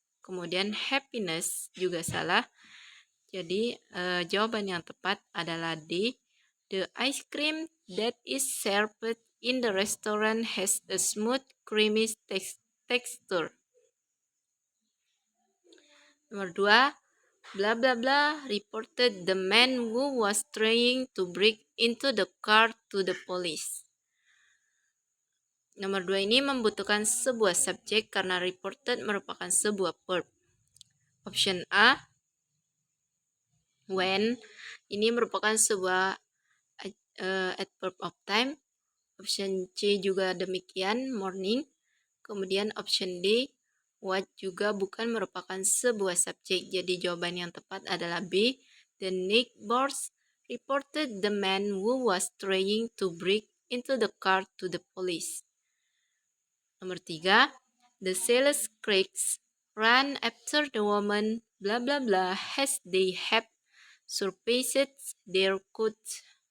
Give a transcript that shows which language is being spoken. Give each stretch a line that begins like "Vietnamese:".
Indonesian: Kemudian happiness juga salah. Jadi jawaban yang tepat adalah D.
English: The ice cream that is served in the restaurant has a smooth, creamy texture.
Indonesian: Nomor 2,
English: blah blah blah reported the man who was trying to break into the car to the police.
Indonesian: Nomor 2 ini membutuhkan sebuah subjek karena reported merupakan sebuah verb. Option A, when, ini merupakan sebuah adverb of time. Option C juga demikian, morning. Kemudian option D, what, juga bukan merupakan sebuah subjek. Jadi jawaban yang tepat adalah B.
English: The neighbors reported the man who was trying to break into the car to the police.
Indonesian: Nomor 3,
English: the sales clerks ran after the woman blah blah blah as they have surpassed their coats.